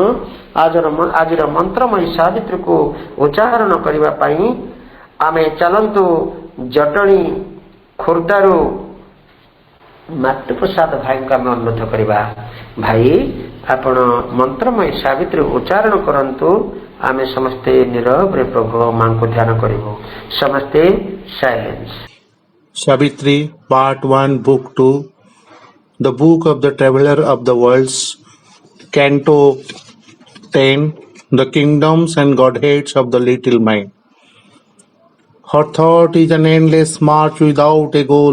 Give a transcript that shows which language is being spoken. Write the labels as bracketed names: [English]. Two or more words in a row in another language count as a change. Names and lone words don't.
[Odia] ଆଜିର ମନ୍ତ୍ରମୟୀ ସାବିତ୍ରୀକୁ ଉଚ୍ଚାରଣ କରିବା ପାଇଁ ଆମେ ଚାଲନ୍ତୁ ଜଟଣୀ ଖୋର୍ଦ୍ଧାରୁ ମାତୃପ୍ରସାଦ ଭାଇଙ୍କୁ ଆମେ ଅନୁରୋଧ କରିବା. ଭାଇ ଆପଣ ମନ୍ତ୍ରମୟୀ ସାବିତ୍ରୀ ଉଚ୍ଚାରଣ କରନ୍ତୁ. ଆମେ ସମସ୍ତେ ନୀରବରେ ପ୍ରଭୁ ମାଙ୍କୁ ଧ୍ୟାନ କରିବୁ. ସମସ୍ତେ ସାଇଲେନ୍ସ. [English] Savitri, Part 1, Book 2, The Book of the Traveler of the Worlds, Canto 10, The Kingdoms and Godheads of the Little Mind. Her thought is an endless march without a goal.